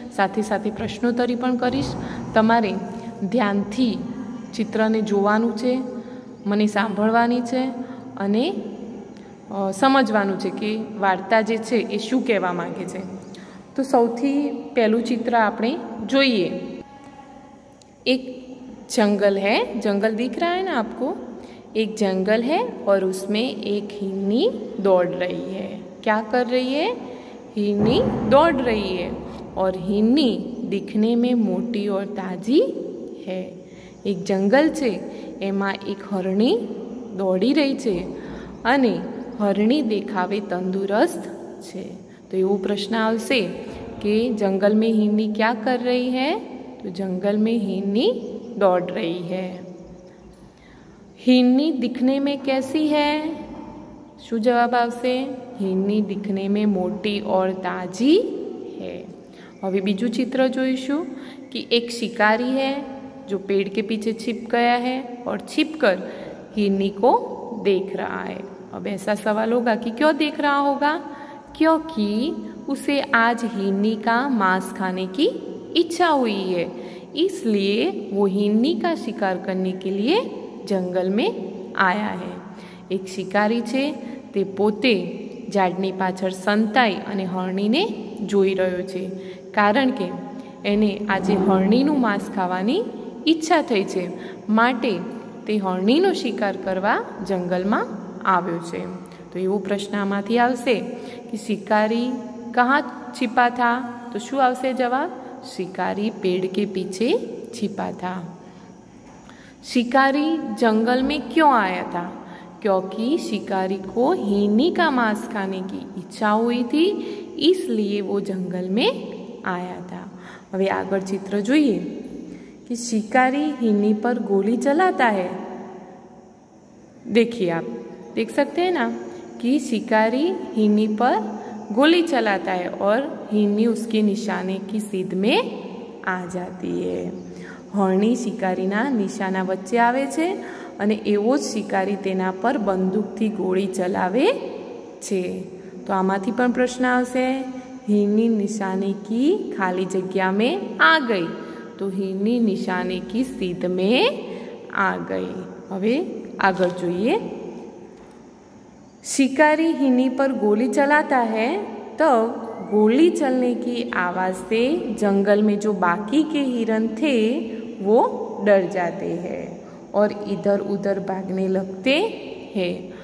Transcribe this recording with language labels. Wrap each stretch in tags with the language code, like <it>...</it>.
<gu>સાથે સાથે પ્રશ્નોત્તરી પણ કરીશ। તમારે ધ્યાનથી ચિત્રને જોવાનું છે, મને સાંભળવાની છે અને સમજવાનું છે કે વાર્તા જે છે એ શું કહેવા માંગે છે। તો સૌથી પહેલું ચિત્ર આપણે જોઈએ।</gu> <hi>એક जंगल है, जंगल दिख रहा है ना आपको? एक जंगल है और उसमें एक हिरनी दौड़ रही है। क्या कर रही है? हिरनी दौड़ रही है और हिरनी दिखने में मोटी और ताजी है।</hi> <gu>एक जंगल છે એમાં એક હરણી દોડી રહી છે અને હરણી દેખાવે તંદુરસ્ત છે। તો એવો પ્રશ્ન આવશે કે</gu> <hi>जंगल में हिरनी क्या कर रही है? तो जंगल में हिरनी दौड़ रही है। हिरनी दिखने में कैसी है?</hi> <gu>શું જવાબ આવશે?</gu> <hi>हिरनी दिखने में मोटी और ताजी है।</hi> <gu>હવે બીજું ચિત્ર જોઈશું</gu> <hi>कि एक शिकारी है जो पेड़ के पीछे छिप गया है और छिपकर हिरनी को देख रहा है। अब ऐसा सवाल होगा कि क्यों देख रहा होगा? क्योंकि उसे आज हिरनी का मांस खाने की इच्छा हुई है, इसलिए वो हिरनी का शिकार करने के लिए जंगल में आया है।</hi> <gu>एक शिकारी છે તે પોતે ઝાડની પાછળ સંતાઈ અને હરણીને જોઈ રહ્યો છે, કારણ કે એને આજે હરણીનું માંસ ખાવાની ઈચ્છા થઈ છે, માટે તે હરણીનો શિકાર કરવા જંગલમાં આવ્યો છે। તો એવો પ્રશ્ન આમાંથી આવશે કે</gu> <hi>शिकारी कहाँ छिपा था?</hi> <gu>तो શું આવશે જવાબ?</gu> <hi>शिकारी पेड़ के पीछे छिपा था। शिकारी जंगल में क्यों आया था? क्योंकि शिकारी को हिरनी का मांस खाने की इच्छा हुई थी, इसलिए वो जंगल में आया था।</hi> <gu>હવે આગળ ચિત્ર જોઈએ</gu> <hi>कि शिकारी हिरनी पर गोली चलाता है। देखिए, आप देख सकते हैं ना कि शिकारी हिरनी पर गोली चलाता है और हिरनी उसके निशाने की सीध में आ जाती है।</hi> <gu>હરણી શિકારીના નિશાના વચ્ચે આવે છે અને એવો જ શિકારી તેના પર બંદૂકથી ગોળી ચલાવે છે। તો આમાંથી પણ પ્રશ્ન આવશે,</gu> <hi>हिरनी निशाने की खाली जगह में आ गई, तो हिरनी निशाने की सीध में आ गई।</hi> <gu>હવે આગળ જોઈએ।</gu> <hi>शिकारी हिरनी पर गोली चलाता है, तब गोली चलने की आवाज़ से जंगल में जो बाकी के हिरन थे वो डर जाते हैं और इधर उधर भागने लगते हैं।</hi>